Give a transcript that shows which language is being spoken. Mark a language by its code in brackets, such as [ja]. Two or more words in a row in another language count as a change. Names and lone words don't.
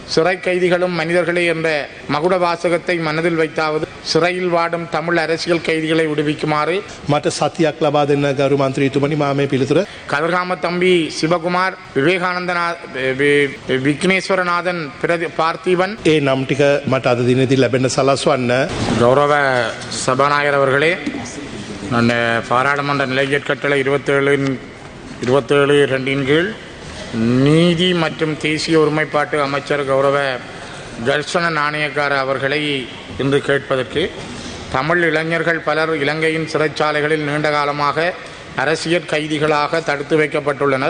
[ta] சிறை கைதிகளும் மனிதர்களே என்ற மகுட வாசகத்தை மனதில் வைத்தாவது சிறையில் வாடும் தமிழ் அரசியல் கைதிகளை விடுவிக்குமாறு [si] මට සතියක් ලබා දෙන්න ගරු මන්ත්‍රීතුමනි මා මේ පිළිතුර [ta] கதிர்காம தம்பி சிவகுமார் விக்னேஸ்வரநாதன் பார்த்திபன் [si] ඒ නම් ටික මට අද දිනේදී ලැබෙන්න සලස්වන්න [ta] கௌரவ சபாநாயகர் அவர்களே நான் பாராளுமன்ற நிலையற் கட்டளை 27/2 கீழ் நீதி மற்றும் தேசிய ஒருமைப்பாட்டு அமைச்சர் கௌரவ தர்சன நாணயக்கார அவர்களை இன்று கேட்பதற்கு தமிழ் இளைஞர்கள் பலர் இலங்கையின் சிறைச்சாலைகளில் நீண்ட காலமாக அரசியல் கைதிகளாக தடுத்து வைக்கப்பட்டுள்ளனர்.